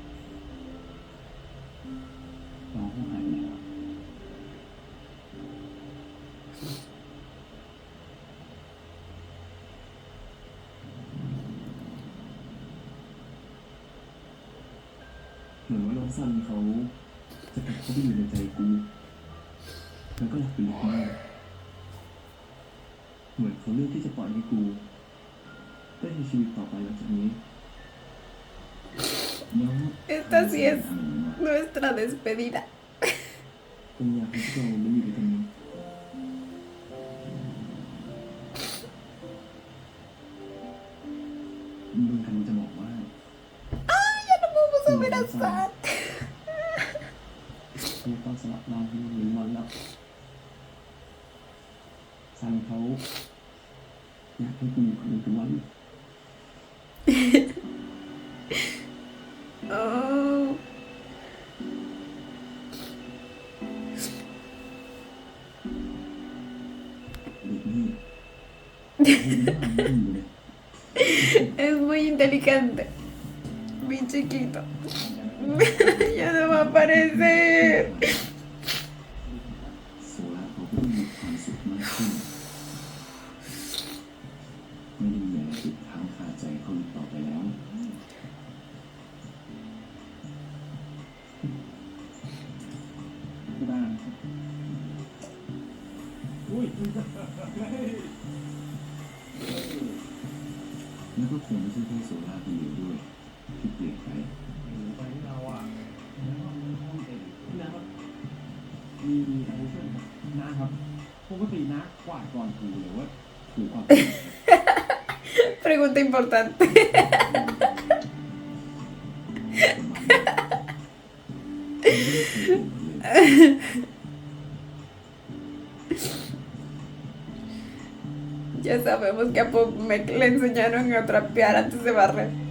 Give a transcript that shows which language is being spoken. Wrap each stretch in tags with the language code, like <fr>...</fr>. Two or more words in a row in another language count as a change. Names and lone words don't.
<th>น้องเขาหายไปแล้วเหมือนว่าน้องซันเขาจะกลับเข้าไปอยู่ในใจกูแล้วก็อยากเป็นลูกแม่เหมือนเขาเลือกที่จะปล่อยให้กูได้ใช้ชีวิตต่อไปหลังจากนี้</th> <es>Esta sí es nuestra despedida.</es> <th>ผมอยากให้พวกเราได้อยู่ด้วยกันนี้มึงกำลังจะบอกว่า</th> <es>Ya no vamos a abrazar.</es> <th>ไม่ต้องสลับเราให้มันเป็นวันแล้วซันเขาอยากให้กูอยู่กับมึงทุกวัน Oh. เด็กนี่ไม่เลย</th> <es>Es muy inteligente. Bien chiquito. Ya no va a aparecer.</es> <th>โซล่าเขาก็มีความสุขมากขึ้นไม่ได้มีอะไรติดค้างคาใจเขาอีกต่อไปแล้วก็ได้นะครับ แล้วก็คงไม่ใช่แค่โซล่าคนเดียวด้วยที่เปลี่ยนไปไปที่เราอ่ะแล้วก็มีห้องเองนะครับมีอะไรช่วยนะครับปกตินะกวาดก่อนถูหรือว่าถูก่อน</th> <es>Pregunta importante. Ya sabemos que a Pop le enseñaron a trapear antes de barrer.</es>